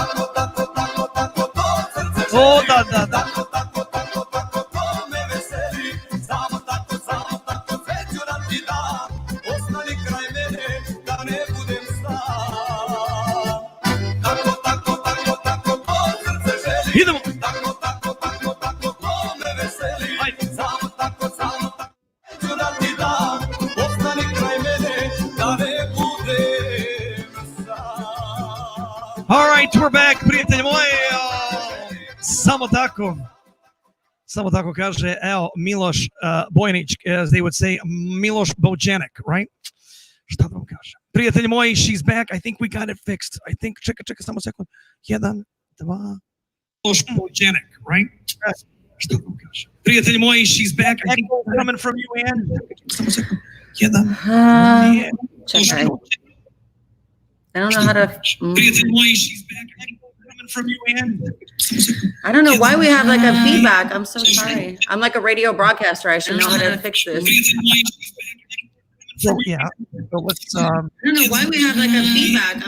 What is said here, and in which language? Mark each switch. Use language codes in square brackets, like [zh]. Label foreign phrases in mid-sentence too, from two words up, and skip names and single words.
[sr] O, da. Idemo. [en] All right, we're back, [sr] prijatelji moji. Samo tako kaže, evo, Miloš Bojanić, [en] as they would say, Miloš Bojanek, right? [sr] Šta da vam kažem? Prijatelji moji, [en] she's back. I think we got it fixed. I think, [sr] čekaj, samo sekund. 1, 2. Miloš Bojanek, right? Šta da vam kažem? Prijatelji moji, [en] she's back. I think coming from you, Ann. [sr] Samo sekund. 1, 2. [en] Čekaj. I don't know how to. I don't know why we have like a feedback. I'm so sorry. I'm like a radio broadcaster. I should know how to fix this. So yeah. So let's. I don't know why we have like a feedback.